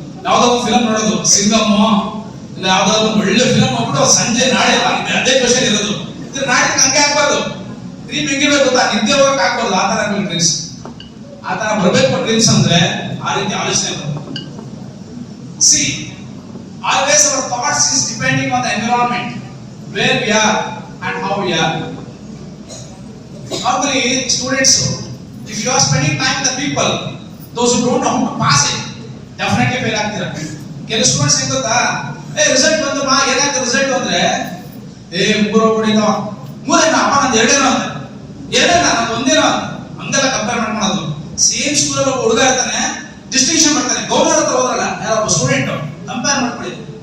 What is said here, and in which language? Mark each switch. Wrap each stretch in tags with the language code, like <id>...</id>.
<kn>ಯಾವ್ದೋ ಒಂದು ಫಿಲಮ್ ನೋಡೋದು, ಸಿಂಗಮ್ ಇಲ್ಲ ಯಾವ್ದಾದ್ರು ಒಂದು ಒಳ್ಳೆ ಫಿಲಮ್ ಹೋಗ್ಬಿಟ್ಟು ಸಂಜೆ ನಾಳೆ ಅದೇ ಕ್ವಶನ್ ಇರೋದು, ಇದ್ರ ನಾಳೆ ಹಂಗೆ ಆಗ್ಬಾರ್ದು. ಡ್ರೀಮ್ ಹೆಂಗಿರ್ಬೇಕು ಗೊತ್ತಾ, ನಿದ್ದೆ ಹೋಗಕ್ ಆಗ್ಬಾರ್ದು. ಆ ತರ ಡ್ರೀಮ್ಸ್, ಆ ತರ ಬರ್ಬೇಕು ಡ್ರೀಮ್ಸ್ ಅಂದ್ರೆ ಆ ರೀತಿ ಆಲೋಚನೆ ಬರುತ್ತೆ.</kn> <en>See always our thoughts is depending on the environment where we are and how we are. Normally students, if you are spending time with the people, those who don't know how to pass it, definitely fail</en> <kn>ಆಗ್ತೀರಾ. ಕೆಲವು students ಏನ್ ಗೊತ್ತಾ, result ಬಂದು ಏನಾಯ್ತು result ಅಂದ್ರೆ ಮೂರು ಹೊಡಿತಾವ, ಮೂರೇನ ಅಪ್ಪ ನಂದು ಎರಡೇನೋ ಅಂತ, ಎರಡೇನ ನಂದು ಒಂದೇನೋ ಅಂತ, ಹಂಗೆಲ್ಲ ಕಂಪೇರ್ ಮಾಡ್ಕೊಳ್ಳೋದು. ಸೇಮ್ ಸ್ಕೂಲಲ್ಲಿ ಒಬ್ಬ ಹುಡುಗ ಇರ್ತಾನೆ, ಡಿಸ್ಟಿಂಕ್ಷನ್ ಮಾಡ್ತಾನೆ, ಗೌರ್ನರ್ ಹತ್ರ ಹೋದ್ರಲ್ಲ ಯಾರೊಬ್ಬ ಸ್ಟೂಡೆಂಟ್, ಕಂಪೇರ್ ಮಾಡ್ಕೊಳ್ಳಿ.</kn>